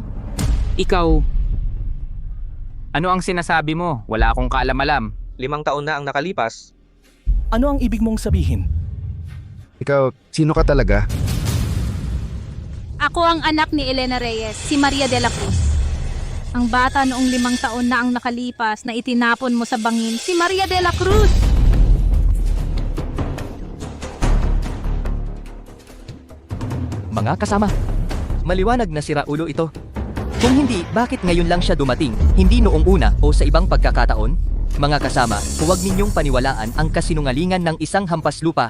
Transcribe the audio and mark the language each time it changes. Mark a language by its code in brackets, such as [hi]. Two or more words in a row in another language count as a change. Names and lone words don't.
[tl] Ikaw, ano ang sinasabi mo? Wala akong kaalam-alam. 5 taon na ang nakalipas. Ano ang ibig mong sabihin? Ikaw, sino ka talaga? Ako ang anak ni Elena Reyes, si Maria de la Cruz. Ang bata noong 5 taon na ang nakalipas na itinapon mo sa bangin, si Maria de la Cruz. Mga kasama, maliwanag na sira ulo ito. Kung hindi, bakit ngayon lang siya dumating? Hindi noong una o sa ibang pagkakataon? Mga kasama, huwag ninyong paniwalaan ang kasinungalingan ng isang hampas lupa.